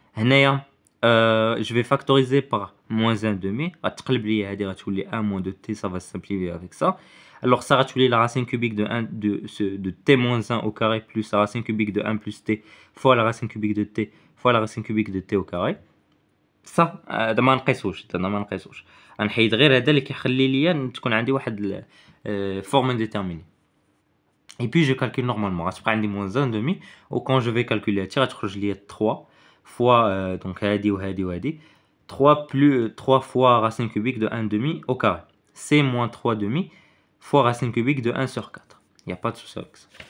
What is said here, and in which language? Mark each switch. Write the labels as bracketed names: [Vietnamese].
[French] Je vais factoriser par moins 1 demi. À tous les 1 moins 2t, ça va se simplifier avec ça. Alors ça va la racine cubique de t moins 1 au carré plus la racine cubique de 1 plus t fois la racine cubique de t fois la racine cubique de t au carré. [Arabic] Ça, هذا ما نقيسوش غنحيد غير هذا اللي كيخلي ليا تكون عندي واحد [French] forme indéterminée. Et puis je calcule normalement. [Arabic] غتبقى عندي [French] moins 1 demi ou quand je vais calculer [Arabic] غتخرج ليا [French] 3 fois donc [Arabic] هادي وهادي وهادي [French] 3 fois racine cubique de 1 demi au carré. C'est moins 3 demi fois racine cubique de 1 sur 4. Il n'y a pas de souci avec ça.